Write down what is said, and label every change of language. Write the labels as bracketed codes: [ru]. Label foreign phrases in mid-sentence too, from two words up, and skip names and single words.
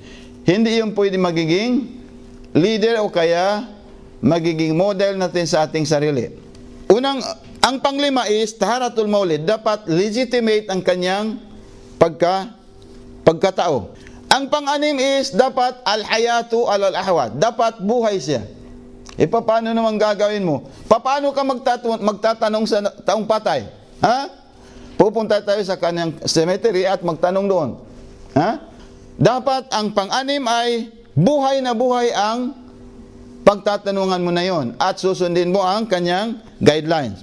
[tl] Hindi yung pwede magiging leader o kaya magiging model natin sa ating sarili. Ang panglima is [ar] طهارة المولد, [tl] dapat legitimate ang kanyang pagkatao. Ang pang-anim is dapat [ar] الحياة الأحوط, [tl] dapat buhay siya. Paano naman gagawin mo? Paano ka magtatanong sa taong patay? Pupunta tayo sa kanyang cemetery at magtanong doon. Dapat ang pang-anim ay buhay na buhay ang pagtatanungan mo na yon at susundin mo ang kanyang guidelines.